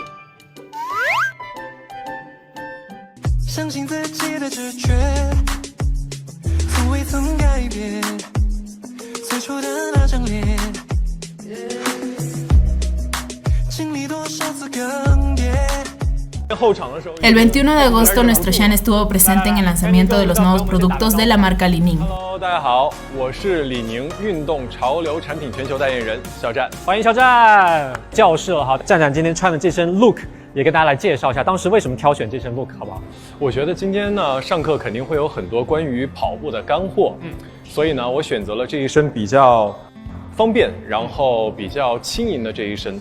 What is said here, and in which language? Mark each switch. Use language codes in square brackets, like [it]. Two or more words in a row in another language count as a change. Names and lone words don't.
[zh] 相信自己的直觉，从未曾改变，最初的那张脸，经历多少次更迭。 [es] El 21 de agosto, nuestro Sean estuvo presente en el lanzamiento de los nuevos productos de la marca Li Ning. [zh] Hello， 大家好，我是李宁运动潮流产品全球代言人肖战，欢迎肖战。教室哈，战战今天穿的这身 look 也跟大家来介绍一下，当时为什么挑选这身 look， 好不好？我觉得今天呢，上课肯定会有很多关于跑步的干货，所以呢，我选择了这一身比较方便，然后比较轻盈的这一身，